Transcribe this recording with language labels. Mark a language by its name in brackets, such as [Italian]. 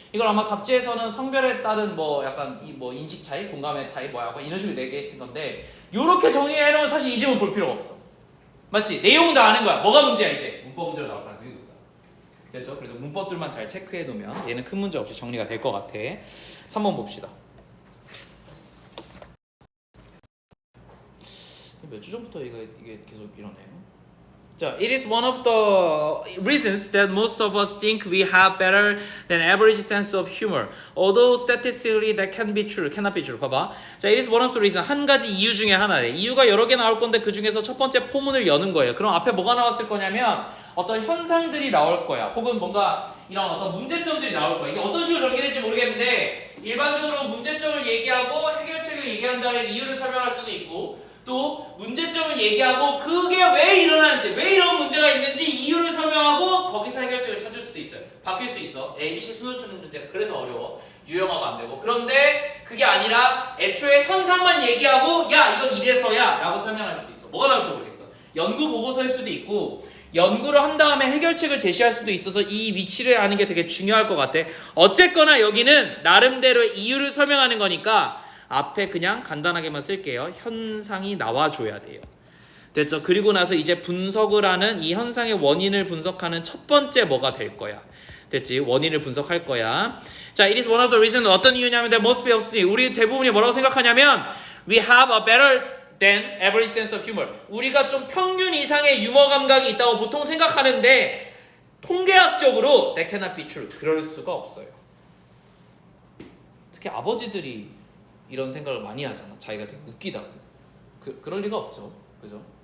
[Korean] 이걸 아마 답지에서는 성별에 따른 뭐 약간 뭐 인식 차이, 공감의 차이, 뭐 약간 이런 식으로 내게 건데, 요렇게 정리해 놓으면 사실 이 질문 볼 필요가 없어. 맞지? 내용은 다 아는 거야. 뭐가 문제야 이제? 문법 문제로 나올 가능성이 높다. 됐죠? 그래서 문법들만 잘 체크해 놓으면 얘는 큰 문제 없이 정리가 될 것 같아. 3번 봅시다. 몇 주 전부터 이게 계속 이러네요. [English] 자, it is one of the reasons that most of us think we have better than average sense of humor. Although statistically that cannot be true. [Korean] 봐봐. [English] 자, it is one of the reasons. [Korean] 한 가지 이유 중에 하나래. 이유가 여러 개 나올 건데 그 중에서 첫 번째 포문을 여는 거예요. 그럼 앞에 뭐가 나왔을 거냐면 어떤 현상들이 나올 거야. 혹은 뭔가 이런 어떤 문제점들이 나올 거야. 이게 어떤 식으로 전개될지 모르겠는데 일반적으로 문제점을 얘기하고 해결책을 얘기한 다음에 이유를 설명할 수도 있고, 또 문제점을 얘기하고 그게 왜 일어나는지, 왜 이런 문제가 있는지 이유를 설명하고 거기서 해결책을 찾을 수도 있어요. 바뀔 수 있어. ABC 순서 추는 문제가 그래서 어려워. 유형화가 안 되고. 그런데 그게 아니라 애초에 현상만 얘기하고 야 이건 이래서야 라고 설명할 수도 있어. 뭐가 나올지 모르겠어. 연구 보고서일 수도 있고 연구를 한 다음에 해결책을 제시할 수도 있어서 이 위치를 아는 게 되게 중요할 것 같아. 어쨌거나 여기는 나름대로 이유를 설명하는 거니까 앞에 그냥 간단하게만 쓸게요. 현상이 나와줘야 돼요. 됐죠? 그리고 나서 이제 분석을 하는 이 현상의 원인을 분석하는 첫 번째 뭐가 될 거야. 됐지? 원인을 분석할 거야. 자, [English] it is one of the reasons. [Korean] 어떤 이유냐면 [English] most people, [Korean] 우리 대부분이 뭐라고 생각하냐면 [English] we have a better than average sense of humor. [Korean] 우리가 좀 평균 이상의 유머 감각이 있다고 보통 생각하는데 통계학적으로 [English] that cannot be true. [Korean] 그럴 수가 없어요. 특히 아버지들이 이런 생각을 많이 하잖아. 자기가 되게 웃기다고. 그럴 리가 없죠. 그죠?